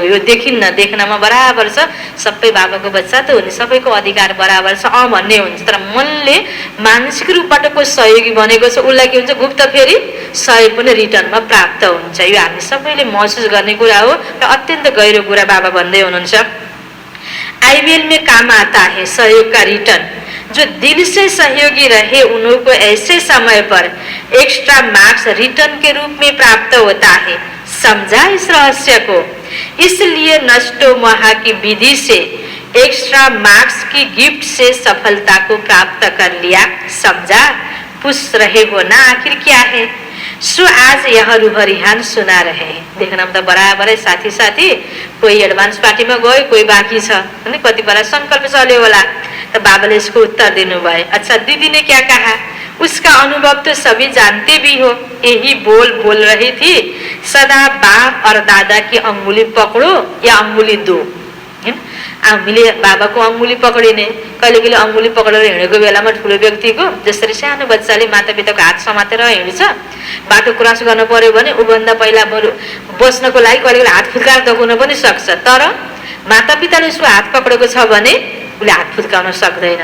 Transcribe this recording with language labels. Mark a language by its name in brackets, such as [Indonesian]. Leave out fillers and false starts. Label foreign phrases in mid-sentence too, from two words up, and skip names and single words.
[Nepali] यो देखिन्न, देख्नमा बराबर छ, सबै बाबाको बच्चा त हो नि, सबैको अधिकार बराबर छ भन्ने हुन्छ। तर मनले मानसिक रूपबाट को सहयोगी बनेको छ उसलाई के हुन्छ, गुप्त फेरि सहयोग पनि रिटर्नमा प्राप्त हुन्छ। यो हामी सबैले महसुस गर्ने कुरा हो र अत्यन्त गहिरो कुरा बाबा भन्दै हुनुहुन्छ। [Hindi] आईबीएल में काम आता है सहयोग का रिटर्न, जो दिल से सहयोगी रहे उनको ऐसे समय पर [English] extra marks [Hindi] रिटर्न के रूप में प्राप्त होता है। समझा इस रहस्य को? इसलिए नष्टो महा की विधि से [English] extra marks [Hindi] की गिफ्ट से सफलता को प्राप्त कर लिया। समझा? पूछ रहे हो ना आखिर क्या है? सो आज यह रुहरिहान सुना रहे हैं। देखना तो बराबर है साथी साथी, कोई एडवांस पार्टी में गए, कोई [Nepali] बाकी छ, कति बेला संकल्प चल्यो होला। [Hindi] तो बाबा ने इसको उत्तर [Nepali] दिनु भयो। [Hindi] अच्छा, दीदी ने क्या कहा? उसका अनुभव तो सभी जानते भी हो। यही बोल रही थी, सदा बाप और दादा की अंगुली पकड़ो या अंगुली दो। [Nepali] हामीले बाबाको अंगुली पकडिने, कहिले कहिले अंगुली पकडेर हिँडेको बेलामा ठुलो व्यक्तिको, जसरी सानो बच्चाले मातापिताको हात समातेर हिँड्छ, बाटो क्रस गर्नु पर्यो भने उभन्दा पहिला बरु बस्नको लागि कहिले कहिले हात फुत्काएर दगाउन पनि सक्छ। तर मातापिताले उसको हात पकडेको छ भने उसले हात फुत्काउन सक्दैन।